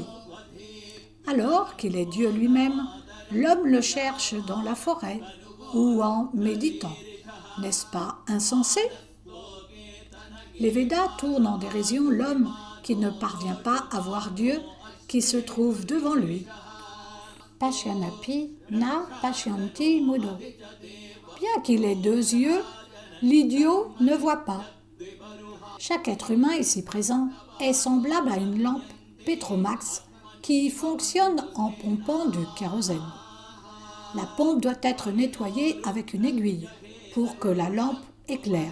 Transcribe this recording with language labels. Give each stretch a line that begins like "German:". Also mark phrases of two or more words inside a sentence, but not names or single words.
French: Alors qu'il est Dieu lui-même, l'homme le cherche dans la forêt ou en méditant. N'est-ce pas insensé? Les Védas tournent en dérision l'homme qui ne parvient pas à voir Dieu qui se trouve devant lui.
Sanskrit: Pashyanapi na pashyanti mudo.
French: Bien qu'il ait 2 yeux, l'idiot ne voit pas. Chaque être humain ici présent est semblable à une lampe Petromax qui fonctionne en pompant du kérosène. La pompe doit être nettoyée avec une aiguille pour que la lampe éclaire.